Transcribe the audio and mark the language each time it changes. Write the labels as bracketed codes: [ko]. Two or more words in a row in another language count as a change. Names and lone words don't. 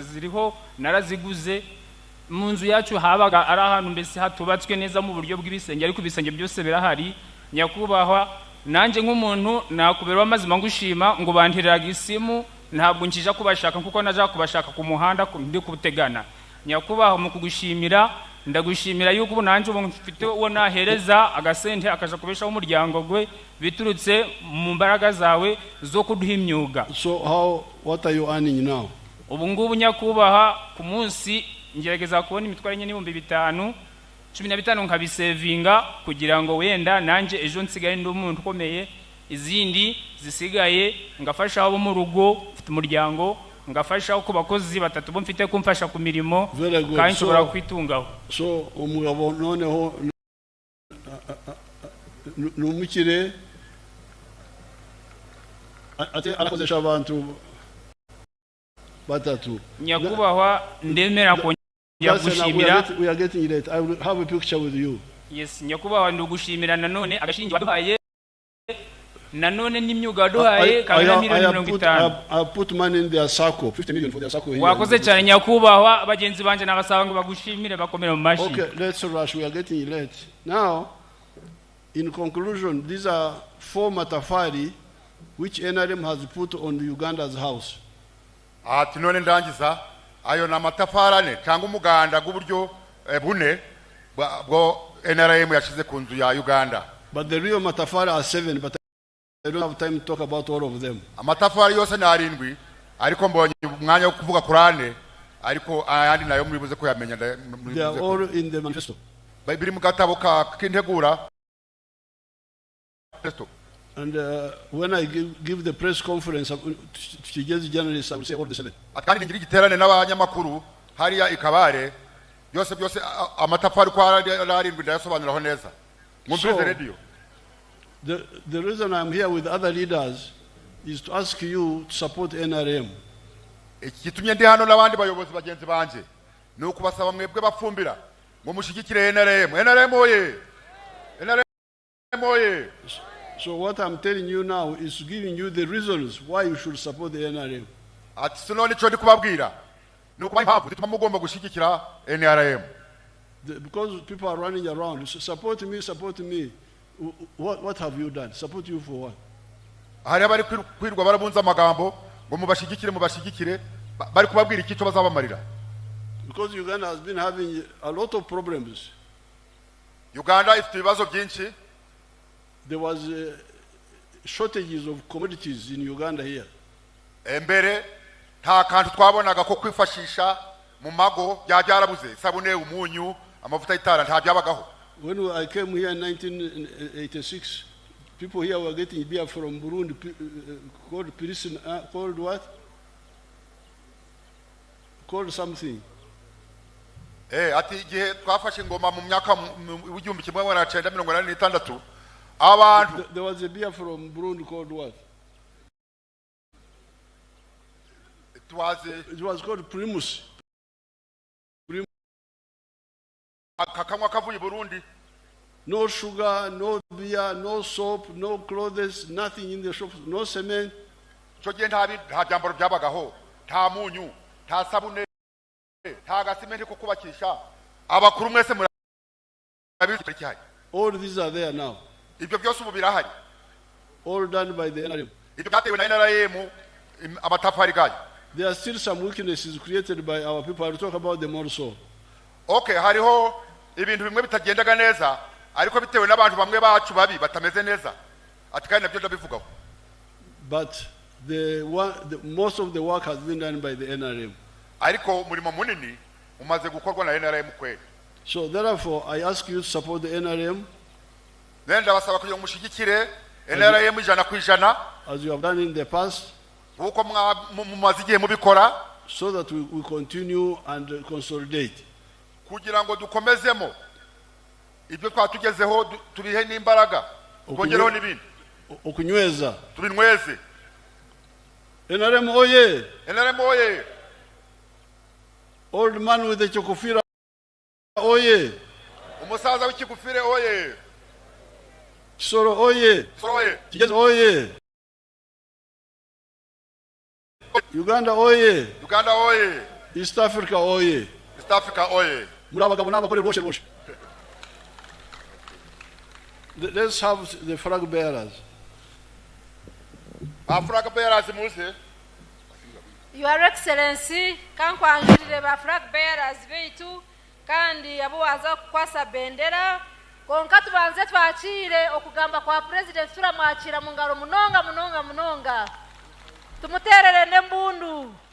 [rw] ziriho naraziguze mu nzu yacu habaga ari ahantu mbese hatubatswe neza mu buryo bw'ibisenge ariko ibisenge byose birahari nyakubahwa nanje nk'umuntu nakubera amazima ngushima ngo bantiriraga isimu ntabwo nkija kubashaka kuko naja kubashaka ku muhanda ndi kubutegana nyakubahwa mu kugushimira ndagushimira yuko ubu nanje ubu mfite uwo nahereza agasente akaja kubeshaho umuryango gwe biturutse mu mbaraga zawe zo kuduha imyuga. [en] So what are you earning now? [rw] Ubu ngubu nyakubahwa ku munsi ngerageza kubona imitwaro nye n'ibihumbi 5 15 nkabisevinga kugira ngo wenda nanje ejo nsigaye ndi umuntu ukomeye izindi zisigaye ngafasha abo mu rugo mfite umuryango ngafasha ku bakozi batatu bo mfite kumfasha ku mirimo kandi nshobora kwitungaho. So umugabo noneho numukire ate arakozesha abantu batatu nyakubahwa ndemera ko yagushimira. [en] We are getting late. I will have a picture with you. [rw] Yes nyakubahwa ndugushimira nanone agashingi waduhaye nanone n'imyuga waduhaye kabira [en] I put money in their circle 50 million for their circle here. [rw] Wakoze cyane nyakubahwa abagenzi banje n'abasaba ngo bagushimire bakomera mu mashi. [en] Okay, let's rush. We are getting late. Now, in conclusion, these are 4 matafari which NRM has put on Uganda's house. [rw] Ati none ndangiza ayo na matafarane cyangwa umuganda g'uburyo bune bwo NRM yashize ku nzu ya Uganda. [en] But the real matafari are 7, but I don't have time to talk about all of them. Amatafari yose ni 7 ariko mbonye umwanya wo kuvuga Qur'ane ariko ayandi nayo muri buze ko yamenya. They are all in the manifesto. [rw] Biri mu gatabo k'integura. [en] And when I give the press conference to the journalists, I will say all the 7. [rw] Akandi ngira giterane n'abanyamakuru hariya ikabare byose amatafari ko ari 7 ndayasobanuraho neza. Mwumvise radio. [en] The reason I'm here with other leaders is to ask you to support NRM. [rw] Ikitumye ndi hano n'abandi bayobozi bagenzi banje no kubasaba mwebwe bafumbira ngo mushigikire NRM. NRM oye. NRM oye. [en] So what I'm telling you now is giving you the reasons why you should support the NRM. [rw] Ati sinone cyo ndi kubabwira nuko impamvu bituma mugomba gushigikira NRM. [en] Because people are running around, support me. What have you done? Support you for what? [rw] Hari abari kwirwa barabunza amagambo ngo mubashigikire bari kubabwira iki cyo bazabamarira. [en] Because Uganda has been having a lot of problems. [rw] Uganda ifite ibibazo byinshi. [en] There was shortages of commodities in Uganda here. [rw] Embere nta kantu twabonaga ko kwifashisha mu mago byarabuze sabune umunyu amavuta y'itara nta byabagaho. [en] When I came here in 1986, people here were getting beer from Burundi called what? Called something. [rw] Ati igihe twafashe ingoma mu myaka w'igihumbi 1986 abantu [en] there was a beer from Burundi called what? It was called Primus. [rw] Kakanywa kavuye Burundi. [en] No sugar, no beer, no soap, no clothes, nothing in the shops, no cement. [rw] Cyo gihe nta byambaro byabagaho, nta munyu, nta sabune, nta gasimenti ko kubakisha. Abakuru mwese murabirikihari. [en] All these are there now. [rw] Ibyo byose ubu birahari. [en] All done by the NRM. [rw] Ibyo byatewe na NRM amatafari gayo. [en] There are still some weaknesses created by our people. I will talk about them also. [rw] Okay, hariho ibintu bimwe bitagendaga neza ariko bitewe n'abantu bamwe bacu babi batameze neza. Ati kandi nabyo ndabivugaho. [en] But most of the work has been done by the NRM. [rw] Ariko umurimo munini umaze gukorwa na NRM kweli. [en] So therefore I ask you to support the NRM. [rw] Nenda basaba kugira mushigikire NRM 100%. [en] As you have done in the past. [rw] Uko mumaze igihe mubikora. [en] So that we continue and consolidate. [rw] Kugira ngo dukomezemo ibyo twatugezeho tubihe n'imbaraga kongeraho n'ibindi [cgg] okunyweza [rw] tubinyweze. NRM oye. NRM oye. [en] Old man with the chokofira oye. [rw] Umusaza w'ikigufire oye. Kisoro oye. Kigezi oye. Uganda oye. Uganda oye. East Africa oye. East Africa oye. Murabagabo n'abakore rwose. [en] Let's have the flag bearers. Flag bearers muse. Your Excellency, [cgg] kankwanjurire ba [en] flag bearers [cgg] beitu kandi abo waza kwasa bendera konka tubanze twakire okugamba kwa president turamwakira mu ngaro munonga tumuterere nembundu.